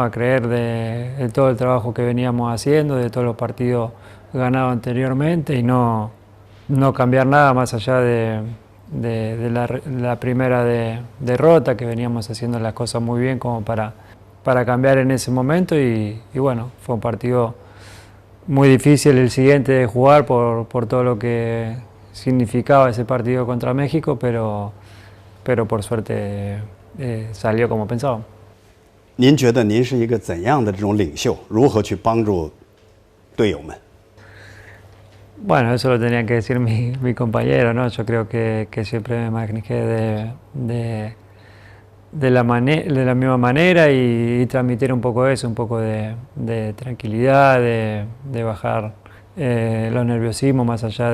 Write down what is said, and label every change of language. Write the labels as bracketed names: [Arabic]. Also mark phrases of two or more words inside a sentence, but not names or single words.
[Spanish] A creer de todo el trabajo que veníamos haciendo, de todos los partidos ganados anteriormente y no cambiar nada más allá de la primera derrota, que veníamos haciendo las cosas muy bien como para cambiar en ese momento y bueno, fue un partido muy difícil el siguiente de jugar por todo lo que significaba ese partido contra México, pero por suerte salió como pensábamos. [Chinese] 您觉得您是一个怎样的这种领袖？如何去帮助队友们？ [Spanish] Bueno, eso lo tenía que decir mi compañero, ¿no? Yo creo que siempre me manejé de la misma manera y transmitir un poco eso, un poco de tranquilidad, de bajar los nerviosismos más allá